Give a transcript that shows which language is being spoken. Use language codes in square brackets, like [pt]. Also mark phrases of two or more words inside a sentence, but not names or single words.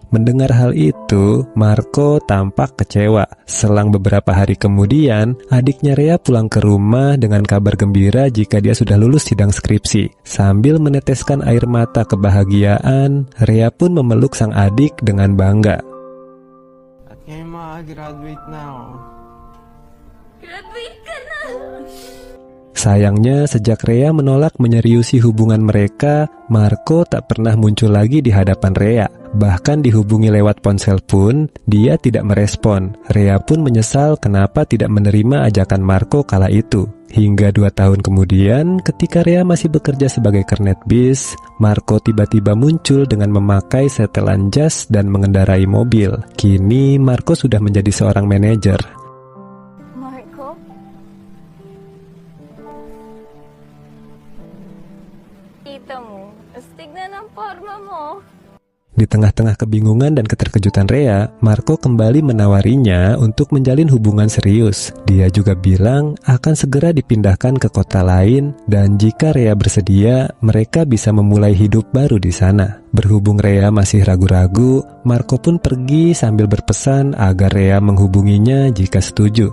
[id] Mendengar hal itu, Marco tampak kecewa. Selang beberapa hari kemudian, adiknya Rea pulang ke rumah dengan kabar gembira jika dia sudah lulus sidang skripsi. Sambil meneteskan air mata kebahagiaan, Rea pun memeluk sang adik dengan bangga. [tl] At ngayon makagraduate na ako. Graduate ka na! [id] Sayangnya, sejak Rea menolak menyeriusi hubungan mereka, Marco tak pernah muncul lagi di hadapan Rea. Bahkan dihubungi lewat ponsel pun, dia tidak merespon. Rea pun menyesal kenapa tidak menerima ajakan Marco kala itu. Hingga 2 tahun kemudian, ketika Rea masih bekerja sebagai kernet bis, Marco tiba-tiba muncul dengan memakai setelan jas dan mengendarai mobil. Kini, Marco sudah menjadi seorang manajer. Marco? [tl] Kita mo, astig na ng forma mo. [id] Di tengah-tengah kebingungan dan keterkejutan Rea, Marco kembali menawarinya untuk menjalin hubungan serius. Dia juga bilang akan segera dipindahkan ke kota lain dan jika Rea bersedia, mereka bisa memulai hidup baru di sana. Berhubung Rea masih ragu-ragu, Marco pun pergi sambil berpesan agar Rea menghubunginya jika setuju.